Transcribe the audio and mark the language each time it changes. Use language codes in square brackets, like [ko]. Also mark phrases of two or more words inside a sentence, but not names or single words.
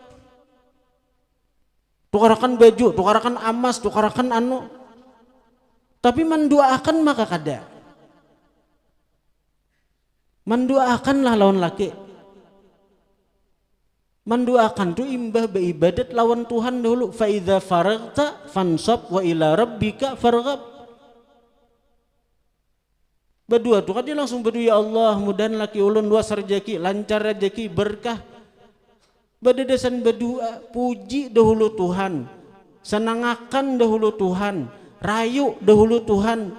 [bjn] Tukarakan baju, tukarakan emas, tukarakan anu. Tapi mendoakan maka kada. Mendoakanlah lawan laki. Mendoakan tu imbah beribadat lawan Tuhan dulu. [ar] فإذا فرغت فانصب وإلى ربك فارغب. [bjn] Berdua tuh kan dia langsung berdoa, ya Allah mudahan laki ulun luas rezeki, lancar rezeki, berkah. Berdasarkan berdoa, puji dahulu Tuhan, senangakan dahulu Tuhan, rayu dahulu Tuhan.